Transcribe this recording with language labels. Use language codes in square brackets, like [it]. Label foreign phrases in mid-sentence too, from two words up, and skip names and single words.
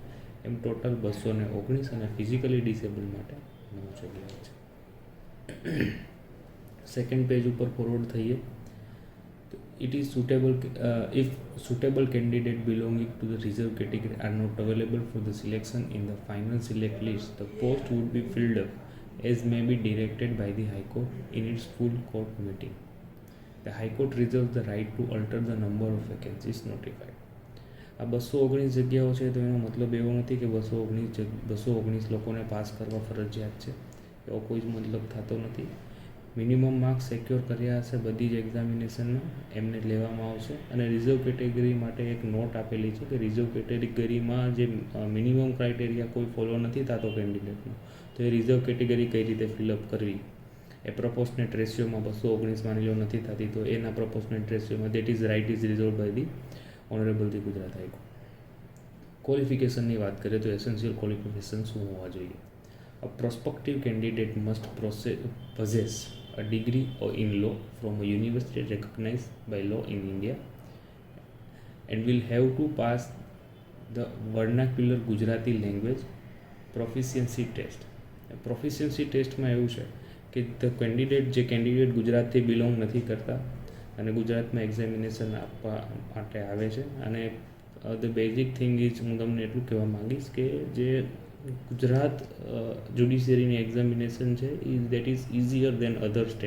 [gu] એમ ટોટલ 219 અને [en] physically disabled [gu] માટે 9 જગ્યાઓ છે. સેકન્ડ પેજ ઉપર ફોરવર્ડ થઈએ તો [en] It is suitable if suitable candidate belonging to the reserve category are not available for the selection in the final select list, the post would be filled up as may be directed by the High Court in its full court meeting. The High Court reserves the right to alter the number of vacancies notified. [gu] આ 219 જગ્યાઓ છે તો એનો મતલબ એવો નથી કે 219 લોકોને પાસ કરવા ફરજિયાત છે, એવો કોઈ જ મતલબ થતો નથી. [en] minimum marks secure [gu] કર્યા હશે બધી જ એક્ઝામિનેશનમાં એમને લેવામાં આવશે. અને [en] reserve category [gu] માટે એક નોટ આપેલી છે કે [en] reserve categoryમાં [gu] જે [en] minimum criteria [gu] કોઈ ફોલો નથી થતો કેન્ડિડેટનો, તો એ [en] reserve category [gu] કઈ રીતે ફિલઅપ કરવી, એ [en] proportionate ratioમાં [gu] 219 માની લો નથી થતી તો એના [en] proportionate ratioમાં That is right is reserved by the honourable the Gujarat High Court. [gu] ક્વોલિફિકેશનની વાત કરીએ તો [en] essential qualification [gu] શું હોવા જોઈએ? [en] A prospective candidate must possess a degree in law from a university recognized by law in India and will have to pass the vernacular Gujarati language proficiency test. [gu] પ્રોફિશિયન્સી ટેસ્ટમાં એવું છે કે જે કેન્ડિડેટ ગુજરાતથી બિલોંગ નથી કરતા અને ગુજરાતમાં એક્ઝામિનેશન આપવા માટે આવે છે, અને [en] the basic thing is [gu] હું તમને એટલું કહેવા માંગીશ કે જે ગુજરાત જ્યુડિશિયરીની એક્ઝામિનેશન છે [en] that is easier than other state.